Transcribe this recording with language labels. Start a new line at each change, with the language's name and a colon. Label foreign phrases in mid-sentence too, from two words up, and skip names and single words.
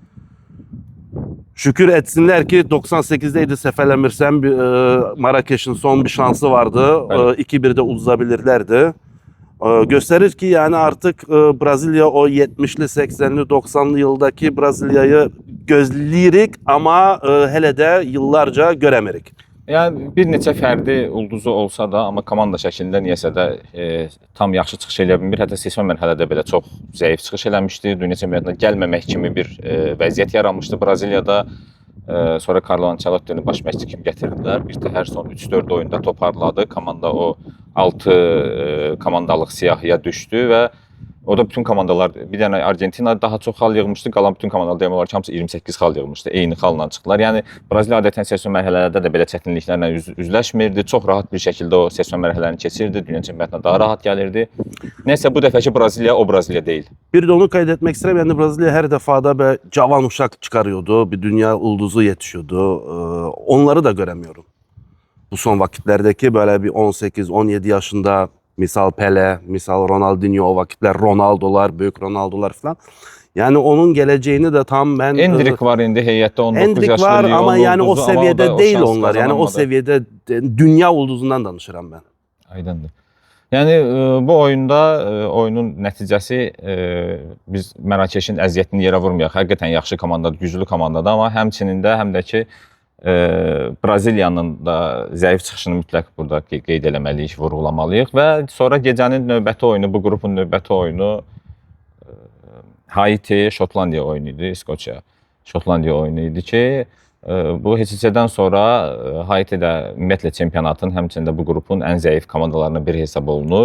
Turkish: Şükür etsinler ki 98'deydi Sefele Mürsel Marrakeş'in son bir şansı vardı. Evet. 2-1'de uzatabilirlerdi. Gösterir ki yani artık Brezilya o 70'li, 80'li, 90'lı yıldaki Brezilya'yı gözleyirik ama hele de yıllarca göremerik.
Azerbaijani: Yəni bir neçə fərdi ulduzu olsa da, amma komanda şəklində niyəsə də tam yaxşı çıxış eləyə bilmir. Hətta seçmə mərhələdə belə çox zəif çıxış eləmişdi. Dünya çempionatına gəlməmək kimi bir vəziyyət yaranmışdı Braziliyada. Sonra Carlo Ancelotti baş məşqçi kimi gətirdilər. Bir təhər son 3-4 oyunda toparladı. Komanda o 6 komandalıq siyahıya düşdü və o da bütün komandalar, bir dənə Argentina daha çox xal yığmışdı, qalan bütün komandalar demək olar ki, hamısı 28 xal yığmışdı, eyni xalla çıxdılar. Yəni Braziliya adətən seçmə mərhələlərdə də belə çətinliklərlə üzləşmirdi, çox rahat bir şəkildə o seçmə mərhələlərini keçirdi, dünya çempionatına daha rahat gəlirdi. Nəysə bu dəfəki Braziliya o Braziliya deyil.
Turkish: Bir de onu kaydetmek isterim. Yani Brezilya her defada bir cavan uşak çıkarıyordu, bir dünya ulduzu yetişiyordu. Onları da göremiyorum. Bu son vakitlerdeki böyle bir 18-17 yaşında misal Pele, misal Ronaldinho o vakitler Ronaldo'lar, büyük Ronaldo'lar falan. Yani onun geleceğini de tam ben...
Azerbaijani: Endrick var indi heyətdə 19 Endrick yaşlı.
Turkish: var ama yani o seviyede değil onlar. Yani o seviyede.
Azerbaijani: seviyede dünya ulduzundan danışıram ben. Aydındır. Yəni bu oyunda oyunun nəticəsi biz Mərakeşin əziyyətini yerə vurmayaq. Həqiqətən yaxşı komandadır, güclü komandadır, amma həmçinin də həm də ki Braziliyanın da zəif çıxışını mütləq burada qeyd eləməliyik, vurğulamalıyıq və sonra gecənin növbəti oyunu, bu qrupun növbəti oyunu Haiti, Şotlandiya oyunu idi, İskoçya, Şotlandiya oyunu idi ki, bu HCC-dən sonra Haiti də ümumiyyətlə çempionatın, həmçinin də bu qrupun ən zəif komandalarından biri hesab olunur.